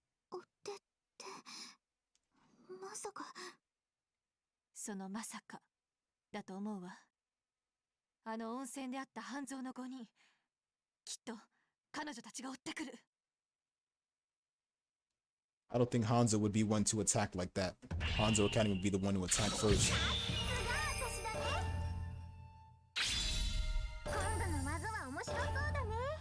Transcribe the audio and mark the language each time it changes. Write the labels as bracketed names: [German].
[Japanese] 追ってってまさか。そのまさかだと思うわ。あの温泉であった半蔵の5人、きっと彼女たちが追ってくる。 [English] I don't think Hanzo would be one to attack like that. Hanzo Academy would be the one to attack first. [Japanese] 今度の技は面白そうだね。